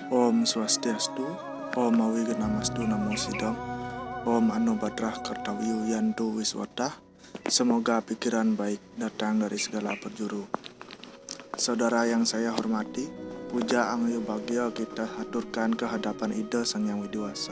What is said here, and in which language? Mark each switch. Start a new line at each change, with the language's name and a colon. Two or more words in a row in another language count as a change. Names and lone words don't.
Sanskrit: Om Swastiastu, Om Awigenamastu Namo Sidam, Om Anubadrah Kartawiyu Yantu Wiswadah.
Indonesian: Semoga pikiran baik datang dari segala penjuru. Saudara yang saya hormati,
Balinese: puja angyo bagyo
Indonesian: kita haturkan ke hadapan Ida Sang Yang Widiwasa.